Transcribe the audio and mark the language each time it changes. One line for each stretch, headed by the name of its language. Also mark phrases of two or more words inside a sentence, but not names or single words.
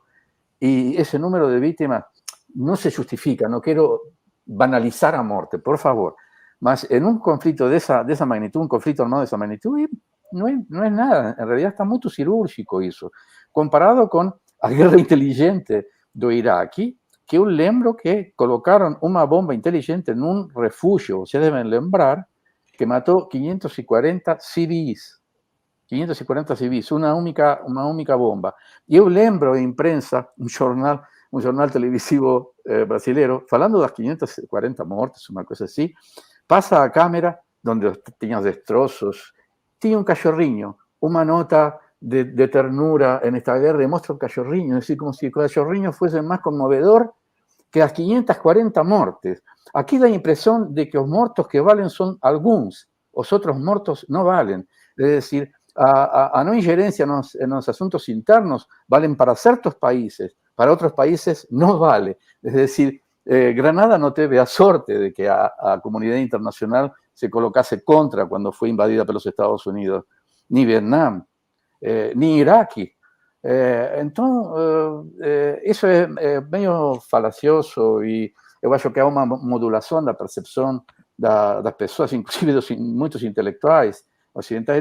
Spanish: Y ese número de víctimas no se justifica, no quiero banalizar a muerte, por favor, mas en un conflicto de esa magnitud, un conflicto armado de esa magnitud, no es nada, en realidad está muy cirúrgico eso, comparado con la guerra inteligente do Iraque, que
Portuguese: eu lembro
Spanish: que colocaron una bomba inteligente en un refugio, ustedes deben lembrar, que mató 540 civis. 540 civis, una única bomba.
Portuguese: E eu lembro em imprensa, um jornal televisivo brasileiro, falando das 540 mortes, uma coisa assim, passa a câmera, onde tinha destroços, tinha um cachorrinho, uma nota de ternura nesta guerra, e mostra um cachorrinho,
Spanish: é decir,
Portuguese: como se o cachorrinho fosse mais conmovedor que as 540 mortes. Aqui dá a impressão de que os mortos que valen são alguns, os outros mortos não valem.
Spanish: É decir, a no injerencia en los asuntos internos valen para ciertos países, para otros países no vale. Es decir, Granada no
Portuguese: teve a sorte
Spanish: de que a comunidad internacional se colocase contra cuando fue invadida por los Estados Unidos, ni Vietnam, ni Iraque. Entonces, eso es medio falacioso y yo acho que hay una modulación de la percepción de las personas, inclusive de muchos intelectuales occidentales.